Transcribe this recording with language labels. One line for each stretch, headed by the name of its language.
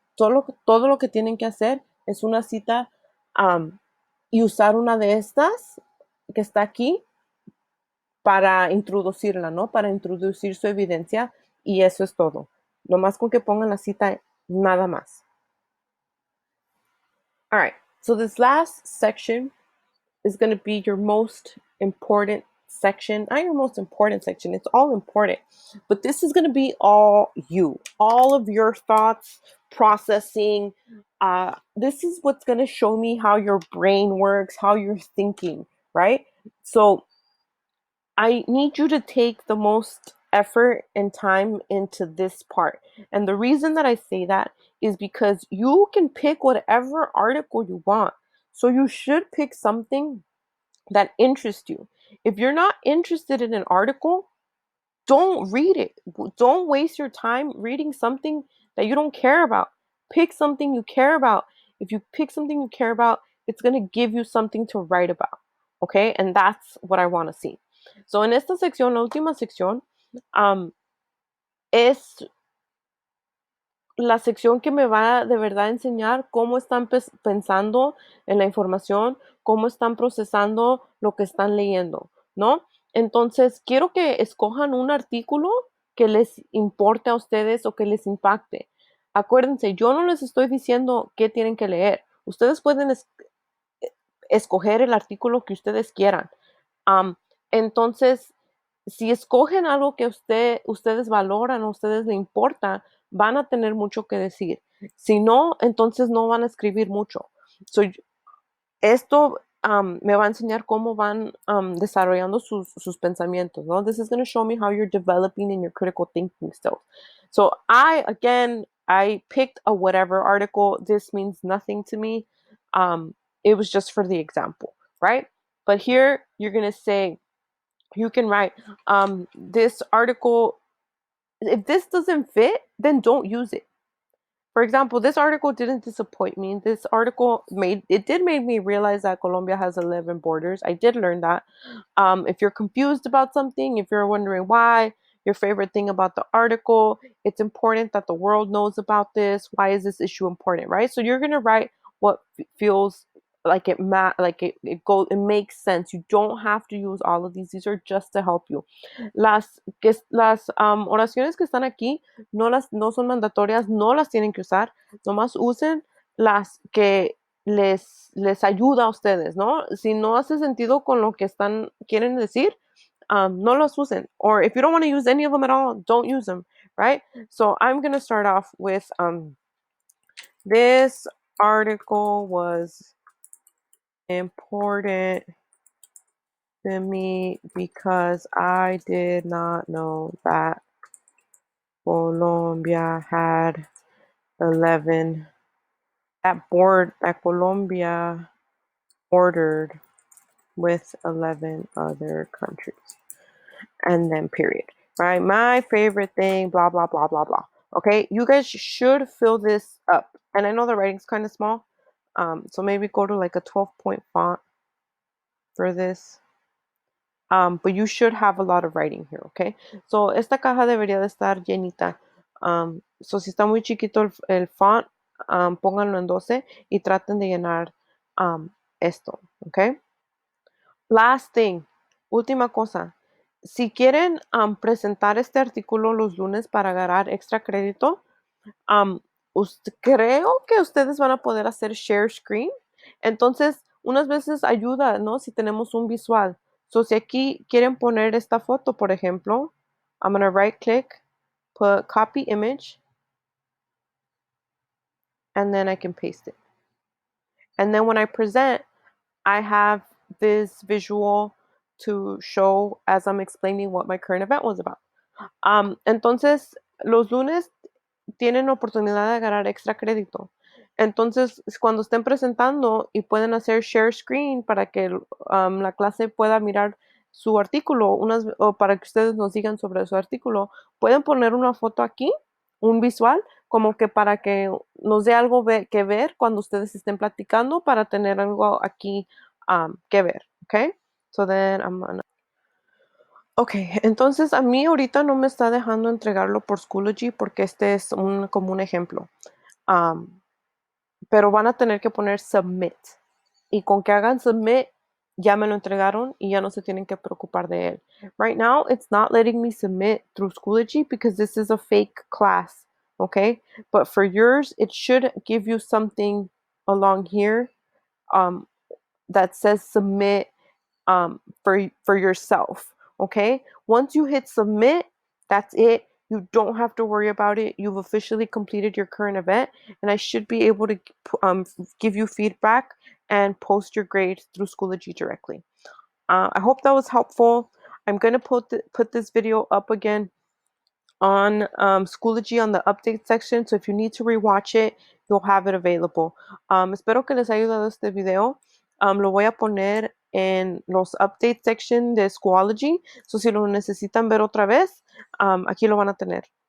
Spanish: todo lo que tienen que hacer es una cita y usar una de estas que está aquí para introducirla, ¿no? Para introducir su evidencia y eso es todo. Nomás con que pongan la cita, nada más.
English: All right, so this last section is going to be your most important section. Not your most important section, it's all important. But this is going to be all you, all of your thoughts, processing. This is what's going to show me how your brain works, how you're thinking, right? So I need you to take the most effort and time into this part. And the reason that I say that is because you can pick whatever article you want. So you should pick something that interests you. If you're not interested in an article, don't read it. Don't waste your time reading something that you don't care about. Pick something you care about. If you pick something you care about, it's going to give you something to write about. Okay? And that's what I want to see.
Spanish: So en esta sección, la última sección, es la sección que me va de verdad a enseñar cómo están pensando en la información, cómo están procesando lo que están leyendo, ¿no? Entonces, quiero que escojan un artículo que les importe a ustedes o que les impacte. Acuérdense, yo no les estoy diciendo qué tienen que leer. Ustedes pueden escoger el artículo que ustedes quieran. Entonces, si escogen algo que ustedes valoran o a ustedes les importa, van a tener mucho que decir. Si no, entonces no van a escribir mucho. So, esto me va a enseñar cómo van desarrollando sus pensamientos, ¿no?
English: This is going to show me how you're developing in your critical thinking skills. So I picked a whatever article. This means nothing to me. It was just for the example, right? But here you're going to say, you can write this article. If this doesn't fit, then don't use it. For example, this article didn't disappoint me. This article did make me realize that Colombia has 11 borders. I did learn that. If you're confused about something, if you're wondering why, your favorite thing about the article, it's important that the world knows about this. Why is this issue important, right? So you're gonna write what feels like it makes sense. You don't have to use all of these. These are just to help you.
Spanish: Las oraciones que están aquí no son mandatorias, no las tienen que usar, nomás usen las que les ayuda a ustedes, ¿no? Si no hace sentido con lo que quieren decir, no los usen.
English: Or if you don't want to use any of them at all, don't use them, right? So I'm going to start off with this article was important to me because I did not know that Colombia had 11 that Colombia bordered with 11 other countries. And then period. Right? My favorite thing, blah, blah, blah, blah, blah. Okay, you guys should fill this up. And I know the writing's kind of small. So maybe go to like a 12-point font for this. But you should have a lot of writing here, okay?
Spanish: So esta caja debería de estar llenita. So si está muy chiquito el font, pónganlo en 12 y traten de llenar esto, okay?
English: Last thing,
Spanish: última cosa. Si quieren presentar este artículo los lunes para ganar extra crédito, creo que ustedes van a poder hacer share screen. Entonces, unas veces ayuda, ¿no? Si tenemos un visual. So, si aquí quieren poner esta foto, por ejemplo,
English: I'm going to right click, put copy image, and then I can paste it. And then when I present, I have this visual to show as I'm explaining what my current event was about.
Spanish: Entonces, los lunes tienen oportunidad de ganar extra crédito. Entonces, cuando estén presentando y pueden hacer share screen para que la clase pueda mirar su artículo, o para que ustedes nos digan sobre su artículo, pueden poner una foto aquí, un visual, como que para que nos dé algo que ver cuando ustedes estén platicando, para tener algo aquí que ver, ¿ok? So then Ok, entonces a mí ahorita no me está dejando entregarlo por Schoology porque este es como un ejemplo. Pero van a tener que poner submit. Y con que hagan submit, ya me lo entregaron y ya no se tienen que preocupar de él.
English: Right now, it's not letting me submit through Schoology because this is a fake class, okay? But for yours, it should give you something along here um, that says submit for yourself, okay? Once you hit submit, that's it. You don't have to worry about it. You've officially completed your current event, and I should be able to give you feedback and post your grade through Schoology directly. I hope that was helpful. I'm going to put this video up again on Schoology on the update section, so if you need to rewatch it, you'll have it available.
Spanish: Espero que les haya ayudado este video. Lo voy a poner en los update section de Schoology, so si lo necesitan ver otra vez, aquí lo van a tener.